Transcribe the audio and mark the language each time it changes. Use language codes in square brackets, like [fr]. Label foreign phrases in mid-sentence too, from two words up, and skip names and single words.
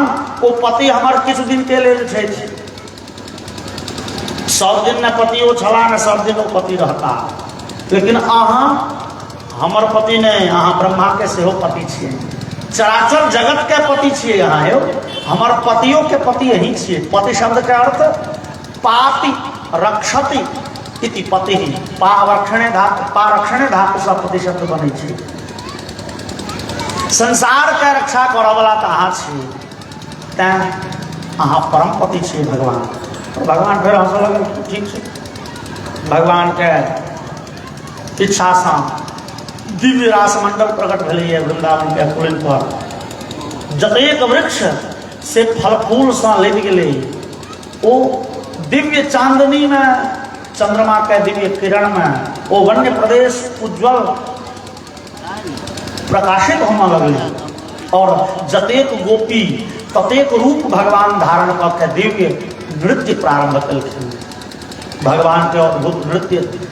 [mai] ओ पति हमर किछु दिन के लेल छथि, सब दिन न पतियो छला न सब दिन ओ पति रहता, लेकिन अहाँ हमर पति नहीं, अहाँ ब्रह्मा के सेहो पति छियै, चराचर जगत के पति छियै अहाँ यौ, हमर पतियों के पति यही छियै। पति शब्द के अर्थ [sa] पाति रक्षति इति पति, [mai] पारक्षणे धातु से पति शब्द बनै छै। संसार के रक्षा करऽ वाला तऽ अहाँ छियै, तैं अहाँ परम पति छियै भगवान। भगवान फिर हंसऽ लगल, ठीक छै। भगवान के इच्छा से दिव्य रासमंडल प्रकट भेलैए वृंदावन के कुलिन पर। जतेक वृक्ष से फल फूल से लदि गेलै, ओ दिव्य चांदनी में चंद्रमा के दिव्य किरण में ओ वन्य प्रदेश उज्ज्वल प्रकाशित होने लगलै और जतेक गोपी ततेक रूप भगवान धारण कऽ के दिव्य नृत्य प्रारंभ कलखिन, भगवान के अद्भुत नृत्य।